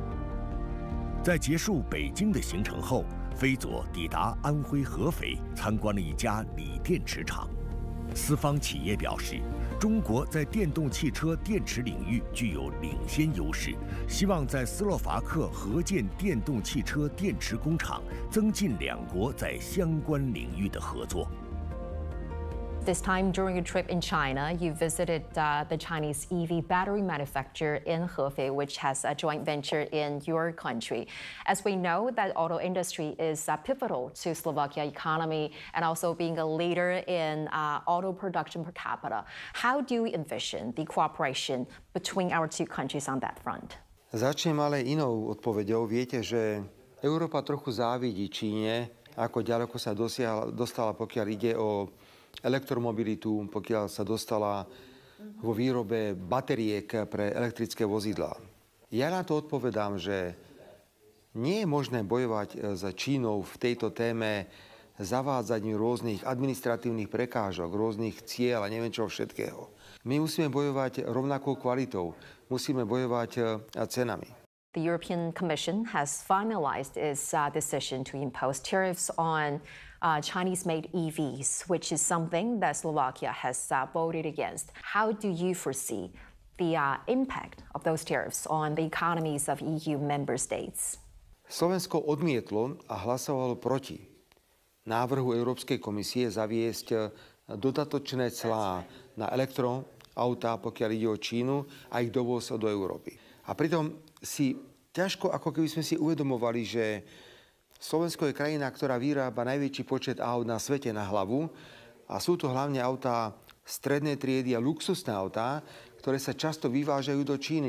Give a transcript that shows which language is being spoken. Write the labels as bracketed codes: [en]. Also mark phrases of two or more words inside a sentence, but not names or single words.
[zh] 在结束北京的行程后，菲佐抵达安徽合肥，参观了一家锂电池厂。斯方企业表示，中国在电动汽车电池领域具有领先优势，希望在斯洛伐克合建电动汽车电池工厂，增进两国在相关领域的合作。 [en] This time during a trip in China, you visited the Chinese EV battery manufacturer in Hefei, which has a joint venture in your country. As we know, that auto industry is pivotal to Slovakia economy and also being a leader in auto production per capita. How do you envision the cooperation between our two countries on that front? [sk] Začnem ale inou odpoveďou. Viete, že Európa trochu závidí Číne, ako ďaleko sa dostala, pokiaľ ide o elektromobilitu, pokiaľ sa dostala vo výrobe batériek pre elektrické vozidlá. Ja na to odpovedám, že nie je možné bojovať s Čínou v tejto téme zavádzaním rôznych administratívnych prekážok, rôznych cieľ a neviem čo všetkého. My musíme bojovať rovnakou kvalitou, musíme bojovať cenami. [en] The European Commission has finalized its decision to impose tariffs on Chinese-made EVs, which is something that Slovakia has voted against. How do you foresee the impact of those tariffs on the economies of EU member states? [sk] Slovensko odmietlo a hlasovalo proti návrhu Európskej komisie zaviesť dodatočné clá na elektroautá, pokiaľ ide o Čínu a ich dovoz do Európy. A pritom si ťažko, ako keby sme si uvedomovali, že Slovensko je krajina, ktorá vyrába najväčší počet aut na svete na hlavu a sú to hlavne autá strednej triedy a luxusné autá, ktoré sa často vyvážajú do Číny.